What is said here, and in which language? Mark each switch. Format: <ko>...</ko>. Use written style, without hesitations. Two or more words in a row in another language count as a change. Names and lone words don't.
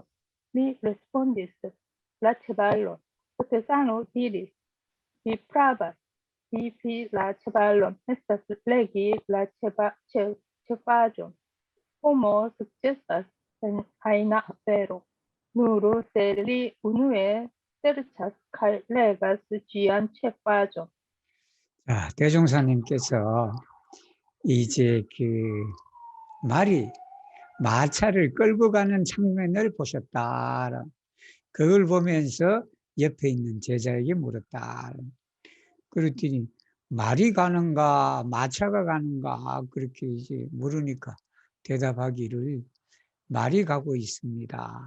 <eo>Li respondis: la ĉevalon. Potesano diris: vi pravas, vipi la ĉevalon estas legi la ĉefaĵon. Homo sukcesas en ajna afero, nur se li unue serĉas kaj legas ĝian ĉefaĵon.</eo> <ko>자, 대종사님께서 이제 말이 마차를 끌고 가는 장면을 보셨다. 그걸 보면서 옆에 있는 제자에게 물었다. 그랬더니 말이 가는가 마차가 가는가 그렇게 이제 물으니까 대답하기를 말이 가고 있습니다.</ko>